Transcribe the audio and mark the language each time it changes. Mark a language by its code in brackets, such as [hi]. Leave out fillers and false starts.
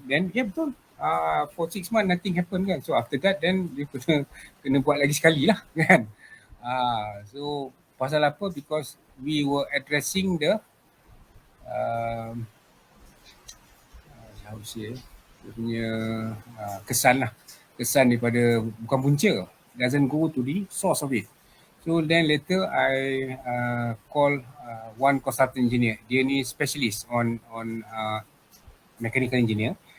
[en] Then betul. For 6 months nothing happen kan. So after that then you [ms] kena buat lagi sekali lah [en] kan. [ms] So pasal apa? [en] Because we were addressing the how to say, [ms] dia punya kesan lah. Kesan daripada bukan punca. [en] Doesn't go to the source of it. So then later I call one consultant engineer. [ms] Dia ni [en] specialist on mechanical engineer.